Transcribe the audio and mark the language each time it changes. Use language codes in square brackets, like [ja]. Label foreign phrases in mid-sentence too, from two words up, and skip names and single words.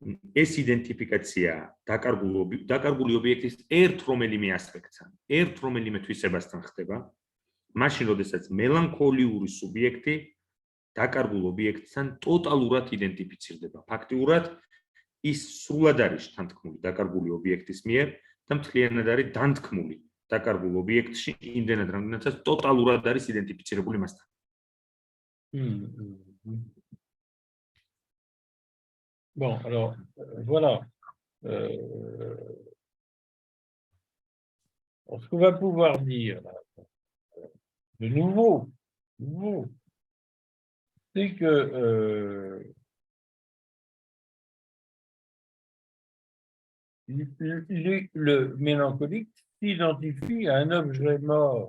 [ka] ეს იდენტიფიკაცია დაკარგული ობიექტის ერთ რომელიმე ასპექტთან, ერთ რომელიმე თვისებასთან ხდება, მაშინ, როდესაც მელანქოლიური სუბიექტი დაკარგულ ობიექტთან ტოტალურად იდენტიფიცირდება. ფაქტიურად ის სრულად არის თანთქმული დაკარგული ობიექტის მიერ და მთლიანად არის დანთქმული დაკარგულ ობიექტში, იმდენად რამდენადაც ტოტალურად არის იდენტიფიცირებული მასთან. [fr] Bon, alors, voilà. Ce qu'on va pouvoir dire, là, de nouveau, c'est que le mélancolique s'identifie à un objet mort.